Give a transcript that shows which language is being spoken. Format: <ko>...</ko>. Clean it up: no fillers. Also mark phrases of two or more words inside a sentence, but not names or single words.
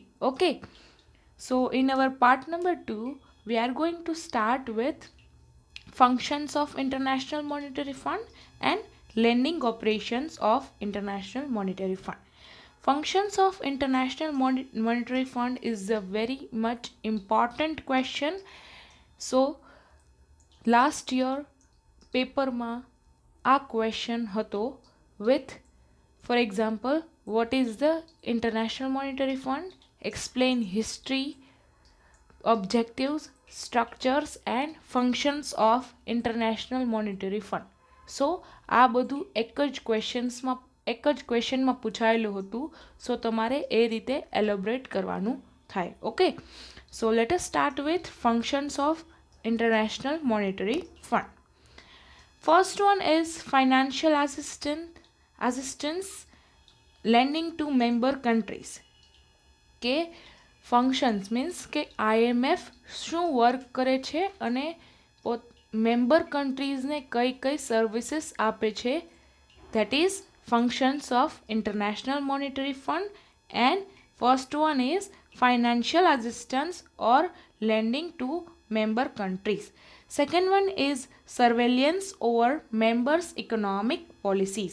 <en>Okay, so in our part number 2 we are going to start with functions of International Monetary Fund and lending operations of International Monetary Fund. Functions of International Monetary Fund is a very much important question. So last year</en> <gu>પેપરમાં આ ક્વેશ્ચન હતો</gu> <en>with for example what is the International Monetary Fund, explain history, objectives, structures and functions of international monetary fund.</en> <gu>સો આ બધું એક જ ક્વેશ્ચનમાં પૂછાયેલું હતું. સો તમારે એ રીતે એલોબરેટ કરવાનું થાય.</gu> <en>okay, so let us start with functions of international monetary fund. First one is financial assistance lending to member countries.</en> <gu>કે</gu> <en>functions means</en> <gu>કે IMF શું વર્ક કરે છે અને</gu> <en>member countries</en> <gu>કઈ કઈ સર્વિસીસ આપે છે,</gu> <en>that is functions of international monetary fund. And first one is financial assistance or lending to member countries. Second one is surveillance over members' economic policies.</en>